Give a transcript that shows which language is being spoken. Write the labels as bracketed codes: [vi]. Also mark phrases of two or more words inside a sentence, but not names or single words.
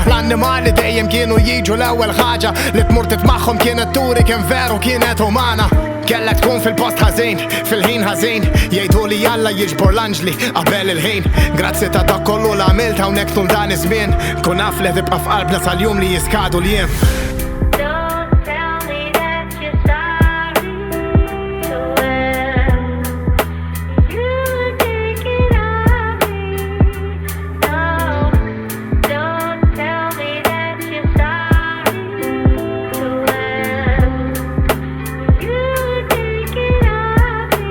[mt] L-annimali dejjem kienu jiġu l-ewwel ħaġa li tmur titmagħhom kienet turi kien veru kienet umana. Kellek tkun fil-post ħażin, fil-ħin ħażin. Jgħiduli jalla jiġbor l-anġli qabel il-ħin. Grazzi ta' dak kollu l għamilt hawnhekk tul dan iż-żmien. Kun naf li tibqa' f'qalbna sal-jum li jiskadu l-jiem. [en] Don't tell me that you're sorry when you were thinking of me. No, don't tell me that you're sorry when you were thinking of me.